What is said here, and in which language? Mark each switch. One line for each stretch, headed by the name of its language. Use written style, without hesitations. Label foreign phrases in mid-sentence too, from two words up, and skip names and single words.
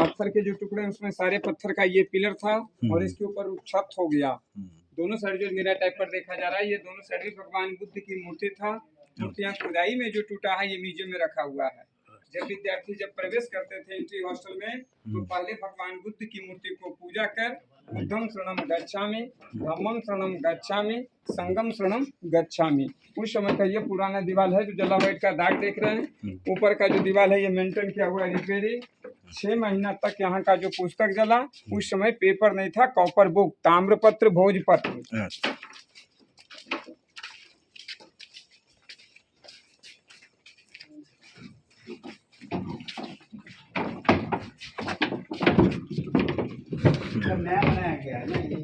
Hindi: पत्थर के जो टुकड़े हैं उसमें सारे पत्थर का ये पिलर था और इसके ऊपर छत हो गया। दोनों साइड जो मेरा टाइप पर देखा जा रहा है ये दोनों साइड भी भगवान बुद्ध की मूर्ति था। मूर्तियाँ खुदाई में जो टूटा है ये म्यूजियम में रखा हुआ है। जब विद्यार्थी जब प्रवेश करते थे
English: entry hostel
Hindi: में तो पहले भगवान बुद्ध की मूर्ति को पूजा कर
Pali: बुद्धं शरणं गच्छामि, धम्मं शरणं गच्छामि, संघं शरणं गच्छामि।
Hindi: उस समय का ये पुराना दीवार है जो जला व्हाइट का दाग देख रहे हैं। ऊपर का जो दीवार है ये मेंटेन किया हुआ है रिपेयरिंग। 6 महीना तक यहाँ का जो पुस्तक जला उस समय पेपर नहीं था,
English: copper book,
Hindi: ताम्रपत्र, भोजपत्र। नया बनाया गया है।